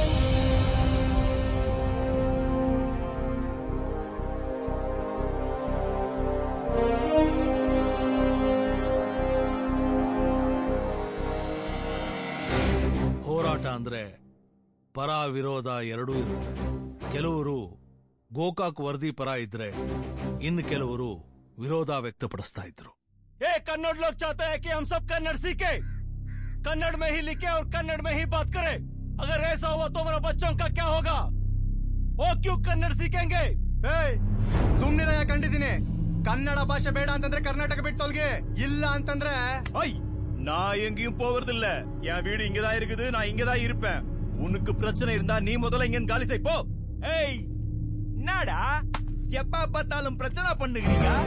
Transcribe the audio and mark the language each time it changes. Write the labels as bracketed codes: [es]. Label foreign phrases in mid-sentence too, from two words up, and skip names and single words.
[kn] ಹೋರಾಟ ಅಂದ್ರೆ ಪರ ವಿರೋಧ ಎರಡೂ ಇರುತ್ತೆ. ಕೆಲವರು ಗೋಕಾಕ್ ವರದಿ ಪರ ಇದ್ರೆ ಇನ್ನು ಕೆಲವರು ವಿರೋಧ ವ್ಯಕ್ತಪಡಿಸ್ತಾ ಇದ್ರು. [hi] कन्नड़ लोग चाहते हैं कि हम सब कन्नड़ सीखे, कन्नड़ में ही लिखे और कन्नड़ में ही बात करें. अगर ऐसा हुआ तो हमारे बच्चों का क्या होगा? वो क्यों कन्नड़ सीखेंगे? [kn] ಸುಮ್ನಿರ ಕಂಡಿದ್ದೀನಿ. ಕನ್ನಡ ಭಾಷೆ ಬೇಡ ಅಂತಂದ್ರೆ ಕರ್ನಾಟಕ ಬಿಟ್ಟು ತೊಲ್ಗೆ, ಇಲ್ಲ ಅಂತಂದ್ರೆ [ta] நான் எங்கேயும் போவதில்ல. என் வீடு இங்கதான் இருக்குது, நான் இங்கதான் இருப்பேன். உனக்கு பிரச்சனை இருந்தா நீ முதல்ல இங்க காலி செய் போ. ஏய் என்னடா எப்ப பார்த்தாலும் பிரச்சனை பண்ணுகிறீங்க?